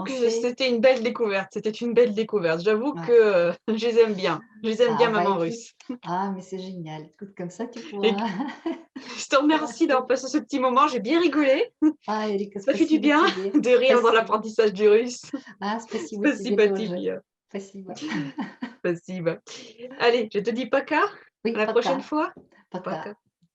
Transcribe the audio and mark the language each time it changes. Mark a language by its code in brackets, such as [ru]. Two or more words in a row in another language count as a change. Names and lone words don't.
[fr] J'avoue que français. c'était une belle découverte. C'était une belle découverte. J'avoue Ouais. que je les aime bien. Je les aime Ah bien, bah maman écoute, russe. ah mais c'est génial. Écoute, comme ça, tu Et pourras. je te remercie d'avoir passer. passé ce petit moment. J'ai bien rigolé. Ah, Erika, Ça fait du [ru] спасибо [fr] bien [ru] тебе. [fr] de rire dans [ru] Спасибо. [fr] l'apprentissage du russe. [ru] Ah, спасибо тебе Спасибо тоже. тебе. Спасибо. Спасибо. [fr] Allez, je te dis пока. À Oui, la prochaine [ru] пока. [fr] fois. [ru] Пока. Пока.